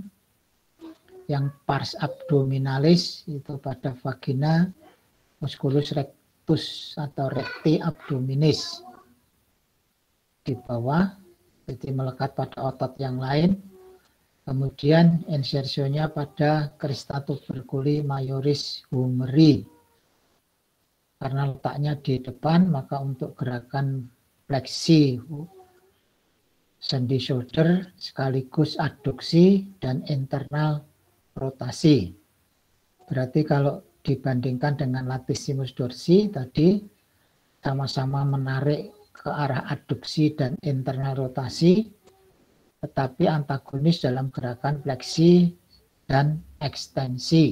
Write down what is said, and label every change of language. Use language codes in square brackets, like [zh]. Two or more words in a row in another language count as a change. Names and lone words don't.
[id] Yang [la] pars abdominalis [id] itu pada vagina, [la] musculus rectus [id] atau [la] recti abdominis [id] di bawah, jadi melekat pada otot yang lain. Kemudian insersionya pada [la] crista tuberculi majoris humeri. [id] Karena letaknya di depan, maka untuk gerakan fleksi sendi shoulder sekaligus adduksi dan internal rotasi. Berarti kalau dibandingkan dengan [la] latissimus dorsi [id] tadi sama-sama menarik ke arah adduksi dan internal rotasi, tetapi antagonis dalam gerakan fleksi dan ekstensi.